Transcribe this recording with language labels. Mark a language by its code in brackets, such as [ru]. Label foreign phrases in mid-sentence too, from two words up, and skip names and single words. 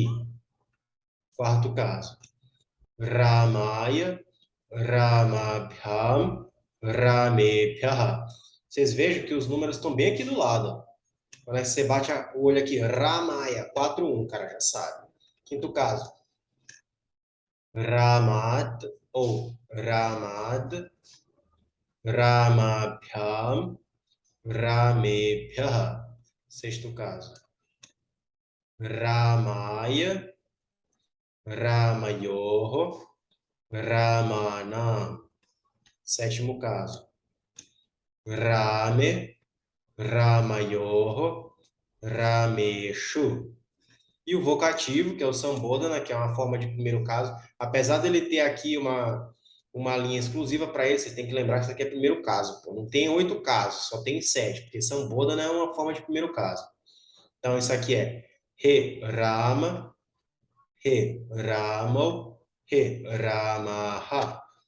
[pt] Quarto caso. [sa] रामाय, रामाभ्याम्, रामेभ्यः. [pt] Vocês vejam que os números estão bem aqui do lado. Quando você bate o olho aqui, Ramaya, 4-1, cara, já sabe. Quinto caso. [sa] रामात् ou रामात्, रामाभ्याम्, रामेभ्यः. [pt] Sexto caso. [sa] रामाय, रामयोः, रामाणाम्. [pt] Sétimo caso. [sa] रामे, रामयोः, रामेषु. [pt] E o vocativo, que é o Sambodhana, que é uma forma de primeiro caso. Apesar dele ter aqui uma linha exclusiva para ele, você tem que lembrar que isso aqui é primeiro caso. Pô. Não tem 8 casos, só tem 7, porque Sambodhana é uma forma de primeiro caso. Então, isso aqui é [sa] हे राम, हे रामौ, हे रामाः.